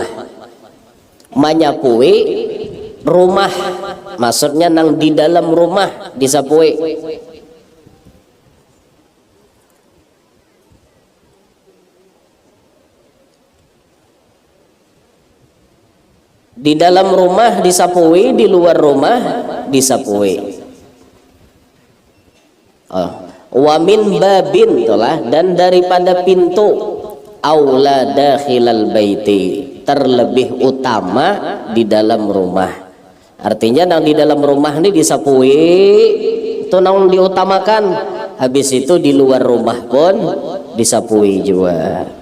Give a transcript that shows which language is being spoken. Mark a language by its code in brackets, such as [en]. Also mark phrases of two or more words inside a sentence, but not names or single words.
[bjn] Menyapui rumah maksudnya nang di dalam rumah disapui. Di dalam rumah disapui, di luar rumah disapui. [ar] ومن باب [bjn] itulah, dan daripada pintu [ar] أولى داخل البيت, [bjn] terlebih utama di dalam rumah. Artinya nang di dalam rumah ini disapui itu nang diutamakan, habis itu di luar rumah pun disapui juga.